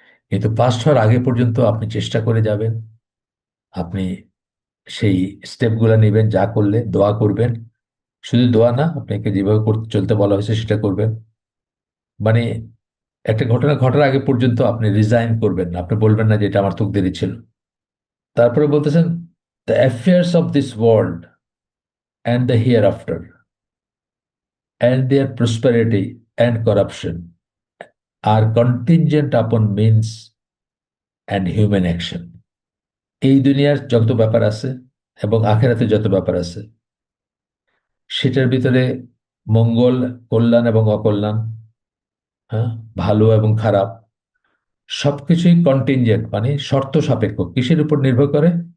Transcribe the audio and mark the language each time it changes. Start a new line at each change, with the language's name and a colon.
Bangla: কিন্তু পাস্ট হওয়ার আগে পর্যন্ত আপনি চেষ্টা করে যাবেন, আপনি সেই স্টেপগুলো নেবেন, যা করলে দোয়া করবেন, শুধু দোয়া না, আপনাকে যেভাবে করতে চলতে বলা হয়েছে সেটা করবেন। মানে একটা ঘটনা ঘটার আগে পর্যন্ত আপনি রিজাইন করবেন না, আপনি বলবেন না যে এটা আমার তকদিরই ছিল। তারপরে বলতেছেন,
English: The affairs of this world and the hereafter and their prosperity and corruption are contingent upon means and human action.
Bangla: এই দুনিয়ার যত ব্যাপার আছে এবং আখেরাতে যত ব্যাপার আছে, সেটার ভিতরে মঙ্গল, কল্যাণ এবং অকল্যাণ, হ্যাঁ, ভালো এবং খারাপ, সবকিছুই কন্টিনজেন্ট মানে শর্ত সাপেক্ষ, কিসের উপর নির্ভর করে?